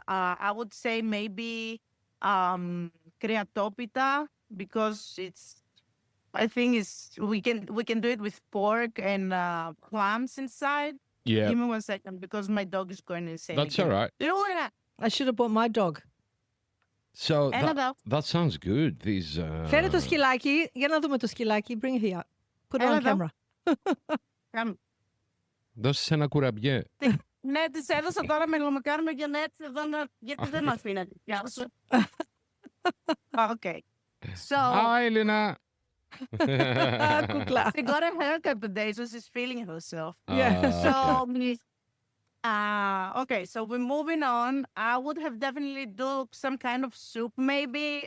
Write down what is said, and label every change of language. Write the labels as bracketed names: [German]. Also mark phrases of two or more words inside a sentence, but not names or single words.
[English] I would say maybe kreatopita, because I think we can do it with pork and clams inside. Yeah, Give me 1 second, because my dog is going insane. that's all right. right. I should have bought my dog. So [Greek] Έλα εδώ. [English] that sounds good. These. [Greek] Φέρε το σκυλάκι. Για να δούμε το σκυλάκι. [English] Bring it here. Put it [Greek] Έλα [English] on [Greek] εδώ. [English] camera. [Greek] Δώσε ένα κουραμπιέ. Ναι, της έδωσα τώρα μελομακάρονα για να έρθει εδώ γιατί δεν με αφήνατε. Γεια σου. [English] Okay. So, Hi, Elena. [Greek] Κουκλά. [English] she got a haircut today, so she's feeling herself. Yeah. So, okay, so we're moving on. I would have definitely do some kind of soup, maybe.